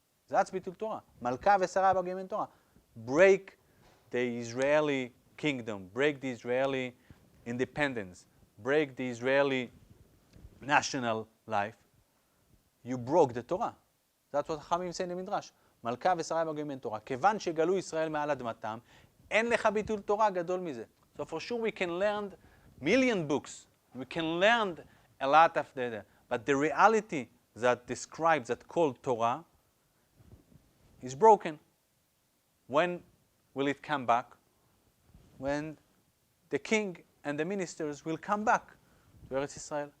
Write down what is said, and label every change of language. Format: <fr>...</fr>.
<en>That's Bitul Torah.</en> <he>Malka v'Sara b'Goyim en Torah.</he> <en>Break the Israeli kingdom. Break the Israeli independence. Break the Israeli national life. You broke the Torah. That's what Chachamim say in the Midrash.</en> <he>מלכה ושריה בגויים אין תורה. כיוון שגלו ישראל מעל אדמתם, אין לך ביטול תורה גדול מזה.</he> <en>So for sure we can learn million books. We can learn a lot of data. But the reality that describes, that called Torah, is broken. When will it come back? When the king and the ministers will come back to Eretz Israel.</en>